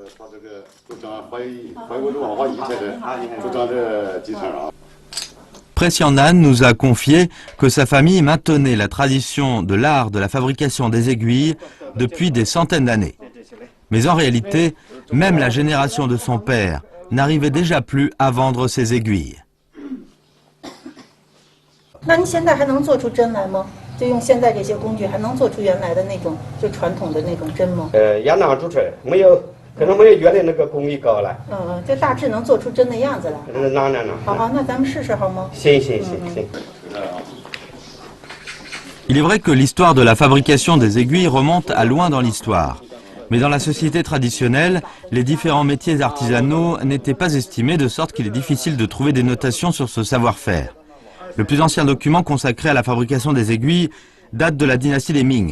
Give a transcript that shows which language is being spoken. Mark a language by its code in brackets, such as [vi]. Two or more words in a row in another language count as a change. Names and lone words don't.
[fr] Presianan nous a confié que sa famille maintenait la tradition de l'art de la fabrication des aiguilles depuis des centaines d'années. Mais en réalité, même la génération de son père n'arrivait déjà plus à vendre ses aiguilles. [zh] 那您现在还能做出针来吗？就用现在这些工具，还能做出原来的那种就传统的那种针吗？也能做出来，没有，可能没有原来那个工艺高了。就大致能做出针的样子来。能。好，那咱们试试好吗？行。 [fr] Il est vrai que l'histoire de la fabrication des aiguilles remonte à loin dans l'histoire. Mais dans la société traditionnelle, les différents métiers artisanaux n'étaient pas estimés de sorte qu'il est difficile de trouver des notations sur ce savoir-faire. Le plus ancien document consacré à la fabrication des aiguilles date de la dynastie des Ming.